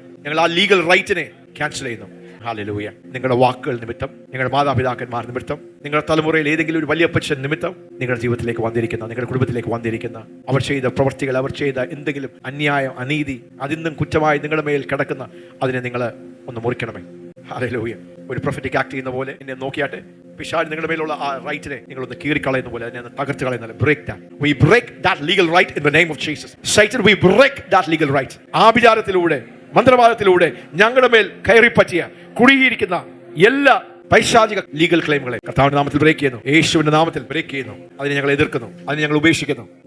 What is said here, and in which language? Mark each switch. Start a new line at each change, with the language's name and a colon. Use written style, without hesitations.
Malayalam: ഞങ്ങൾ ആ legal റൈറ്റിനെ cancel ചെയ്യുന്നു. ഹല്ലേലൂയ. നിങ്ങളുടെ വാക്കുകൾ നിമിത്തം, നിങ്ങളുടെ മാതാപിതാക്കന്മാർ നിമിത്തം, നിങ്ങളുടെ തലമുറയിൽ ഏതെങ്കിലും ഒരു വലിയപ്പച്ചൻ നിമിത്തം നിങ്ങളുടെ ജീവിതത്തിലേക്ക് വന്നിരിക്കുന്ന, നിങ്ങളുടെ കുടുംബത്തിലേക്ക് വന്നിരിക്കുന്ന അവർ ചെയ്ത പ്രവൃത്തികൾ, അവർ ചെയ്ത എന്തെങ്കിലും അന്യായം, അനീതി, അതിന്നും കുറ്റമായി നിങ്ങളുടെ മേൽ കിടക്കുന്ന അതിനെ നിങ്ങൾ ഒന്ന് മുറിക്കണമേ. ഹല്ലേലൂയ. ഒരു പ്രൊഫറ്റിക് ആക്ട് ചെയ്യുന്ന പോലെ എന്നെ നോക്കിയാട്ടെ, പിശാച് നിങ്ങളുടെ മേലുള്ള ആ റൈറ്റിനെ നിങ്ങളൊന്ന് കീറിക്കളയുന്ന പോലെ അതിനെ തകർത്ത് കളയുന്ന
English: Break that. We break that legal right in the name of Jesus. Satan, we break that legal right.
Malayalam: ആഭിചാരത്തിലൂടെ, മന്ത്രവാദത്തിലൂടെ ഞങ്ങളുടെ മേൽ കയറിപ്പറ്റിയ, കുടുങ്ങിയിരിക്കുന്ന എല്ലാ പൈശാചിക ലീഗൽ ക്ലെയിമുകളെ കർത്താവിന്റെ നാമത്തിൽ ബ്രേക്ക് ചെയ്യുന്നു, യേശുവിന്റെ നാമത്തിൽ ബ്രേക്ക് ചെയ്യുന്നു. അതിനെ ഞങ്ങൾ എതിർക്കുന്നു, അതിനെ ഞങ്ങൾ ഉപേക്ഷിക്കുന്നു.